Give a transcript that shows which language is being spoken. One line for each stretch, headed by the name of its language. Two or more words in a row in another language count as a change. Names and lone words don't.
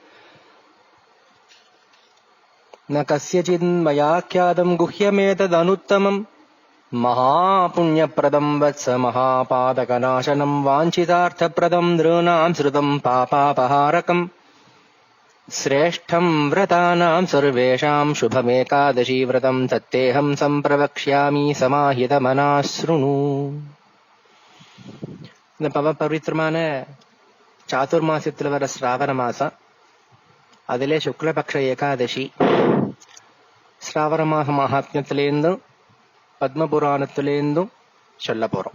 Sanskrit: न कस्यचिन्मयाख्यातं गुह्यमेतदनुत्तमम् महापुण्यप्रदं वत्स महापातकनाशनं वाञ्छितार्थप्रदं नॄणां श्रुतं पापापहारकम् श्रेष्ठं व्रतानां सर्वेषां शुभमेकादशी व्रतं तत्तेऽहं सम्प्रवक्ष्यामि समाहितमनाः शृणु।
Tamil: இந்த பவித்திரமான சாதுர்மாசத்தில் வர ஸ்ராவண மாசம், அதிலே சுக்லபக்ஷ ஏகாதசி ஸ்ராவண மாச மகாத்மியத்திலேருந்தும் பத்மபுராணத்திலேருந்தும் சொல்ல போறோம்.